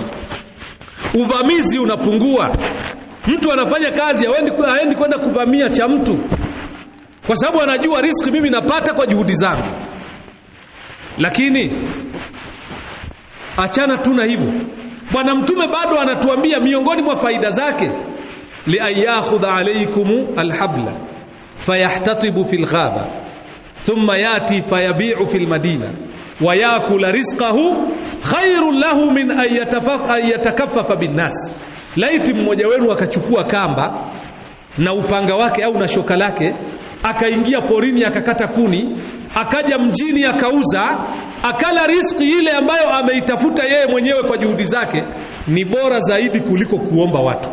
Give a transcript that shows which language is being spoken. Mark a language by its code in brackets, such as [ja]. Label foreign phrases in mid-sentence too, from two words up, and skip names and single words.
[sw] Uvamizi unapungua, mtu anafanya kazi haendi kwenda kuvamia cha mtu, kwa sababu anajua riziki mimi napata kwa juhudi zangu. Lakini achana tu na hivyo, Bwana Mtume bado anatuambia miongoni mwa faida zake, [ar] لأن يأخذ عليكم الحبل فيحتطب في الغابة ثم يأتي فيبيع في المدينة ويأكل رزقه خير له من أن يتكفف بالناس. [sw] Laiti mmoja wenu akachukua kamba na upanga wake au na shoka lake, akaingia porini akakata kuni, akaja mjini akauza, akala riziki ile ambayo ameitafuta yeye mwenyewe kwa juhudi zake, ni bora zaidi kuliko kuomba watu.